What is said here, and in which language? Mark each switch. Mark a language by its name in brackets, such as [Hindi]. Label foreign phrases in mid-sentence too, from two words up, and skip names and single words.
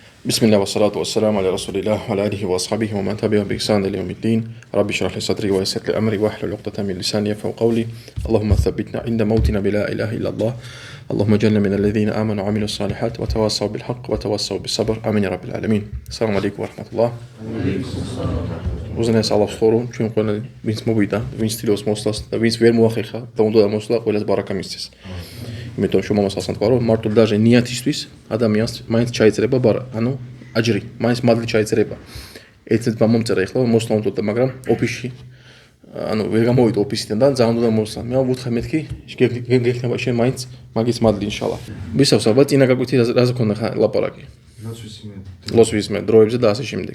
[Arabic] بسم الله والصلاة والسلام على رسول الله وعلى آله وأصحابه ومن تبعهم بإحسان إلى يوم الدين رب اشرح لي صدري ويسر لي أمري واحلل عقدة من لساني يفقهوا قولي اللهم ثبتنا عند موتنا بلا إله إلا الله اللهم اجعلنا من الذين آمنوا وعملوا الصالحات وتواصوا بالحق وتواصوا بالصبر آمين يا رب العالمين السلام عليكم ورحمة الله [Georgian] უზენაეს ალავს ხორო ჩვენ ყველა ვინც მოვიდა ვინც ცდილობს მოსვლას და ვინც ვერ მოახერხა და უნდა მოსვლა ყველას ბარაკა მისცეს იმიტომ რომ მომასალსან თქვა რომ მარტო დაჟე ნიათისთვის ადამიანს მაინც ჩაიწერება ანუ აჯრი მაინც მადლი ჩაიწერება ერთადერთმა მომწერა ეხლა მოსვლა უნდა მაგრამ ოფისში ანუ ვერ გამოვიდა ოფისიდან და ძალიან უნდა მოსვლა მე ვუთხე მეთქი გეკნება შენ მაინც მაგის მადლი ინშალა ვისავს ალბათ წინა გაკვეთი რაზე ქონდა ლაპარაკი ლოცვის მე დროებზე და ასე შემდეგ.